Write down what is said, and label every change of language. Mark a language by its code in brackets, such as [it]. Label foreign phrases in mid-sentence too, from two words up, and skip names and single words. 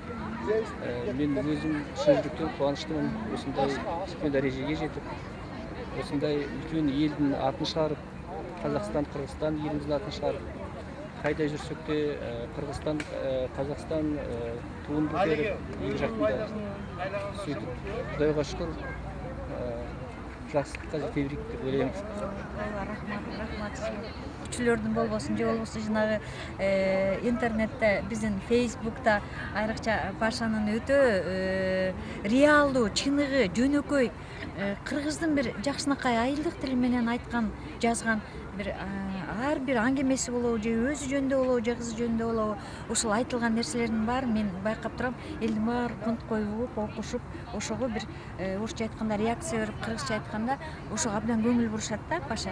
[kk] Мен өзім шын жүректен қуаныштымын, осындай үлкен дәрежеге жетіп, осындай үлкен елдің атын шығарып, Қазақстан, Қырғызстан еліміздің атын шығарып, қайда жүрсек те Қырғызстан, Қазақстан туынды беріп, екі жақтында сөйтіп, Құдайға шүкір, жақсылыққа жете берейік деп ойлаймыз. Рахмат. [ky] Күчүлөрдүн болбосун, же болбосо жанагы интернетте, биздин Facebook'ta айрыкча Пашанын өтө реалдуу, чыныгы, жөнөкөй кыргыздын бир жакшынакай айылдык тили менен айткан, жазган бир ар бир аңгемеси болобу, же өзү жөнүндө болобу, же кызы жөнүндө болобу, ушул айтылган нерселердин баары мен байкап турам, элдин баары кунт коюп, окушуп, ошого бир орусча айтканда реакция берип, кыргызча айтканда ошого абдан көңүл бурушат да, Паша.